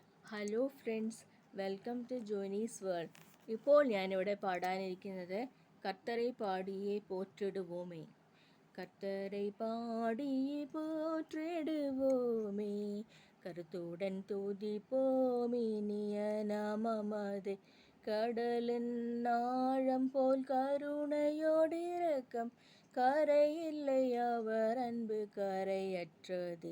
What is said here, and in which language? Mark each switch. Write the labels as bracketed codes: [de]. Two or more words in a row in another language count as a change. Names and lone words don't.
[en] Hello friends, welcome to Jonee's World. [ml] ഇപ്പോൾ ഞാനിവിടെ പാടാനിരിക്കുന്നത് കർത്തரை പാടിയെ പോற்றிடுவோமே. [ta] கர்த்தரை பாடியே போற்றிடுவோமே, கருத்துடன் துதிப்போம் இனிய நாமமதே. கடலின் ஆழம் போல் கருணையோடு இரக்கம், கரையில்லை அவர் அன்பு கரையற்றதே.